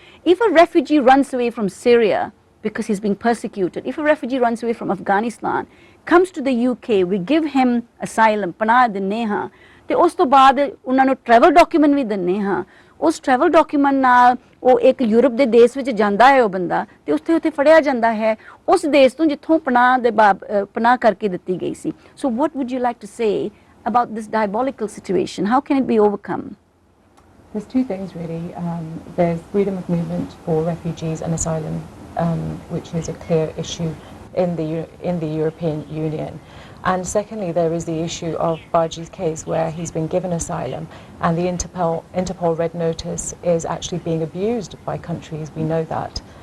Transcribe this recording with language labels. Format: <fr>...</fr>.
<en>If a refugee runs away from Syria because he's being persecuted, if a refugee runs away from Afghanistan, comes to the UK, we give him asylum,</en> <pa>panah dinne ha, te us to baad unna nu travel document vi dinne ha, ਉਸ travel document ਨਾਲ ਉਹ ਇੱਕ Europe ਦੇ ਦੇਸ਼ ਵਿੱਚ ਜਾਂਦਾ ਹੈ ਉਹ ਬੰਦਾ, ਤੇ ਉੱਥੇ ਫੜਿਆ ਜਾਂਦਾ ਹੈ ਉਸ ਦੇਸ਼ ਤੋਂ ਜਿੱਥੋਂ ਪਨਾਹ ਕਰਕੇ ਦਿੱਤੀ ਗਈ ਸੀ।</pa> <en>So what would you like to say about this diabolical situation? How can it be overcome? There's two things really. There's freedom of movement for refugees and asylum, which is a clear issue in the European Union. And secondly, there is the issue of Baji's case where he's been given asylum and the Interpol red notice is actually being abused by countries, we know that.</en>